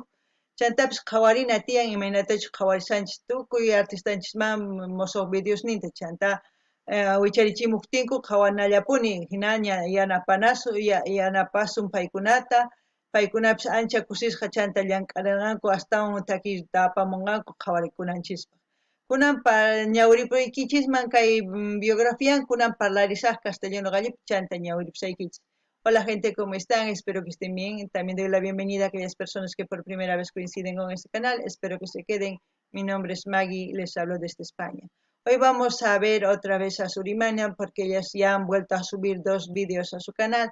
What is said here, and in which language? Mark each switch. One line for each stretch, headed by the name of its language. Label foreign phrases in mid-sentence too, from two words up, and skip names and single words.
Quechua: Chantapis qhawarina tiyan imaynatachu qhawarisanchis tukuy artistanchisman mosoq videosninta chanta wicharichimuktinko qhawanallapuni hinaña yanapasun paykunata paykunapis ancha kusisqa chanta llank'arirqanku astawan takiyta apamunqanku qhawarikunanchispa kunan ñawiripuykichisman kay biografian kunan parlarisaq castellano gallipi chanta ñawiripusaykichis.
Spanish: Hola gente, ¿cómo están? Espero que estén bien. También doy la bienvenida a aquellas personas que por primera vez coinciden con este canal. Espero que se queden. Mi nombre es Maggie, les hablo desde España. Hoy vamos a ver otra vez a Surimana porque ellas ya han vuelto a subir 2 vídeos a su canal.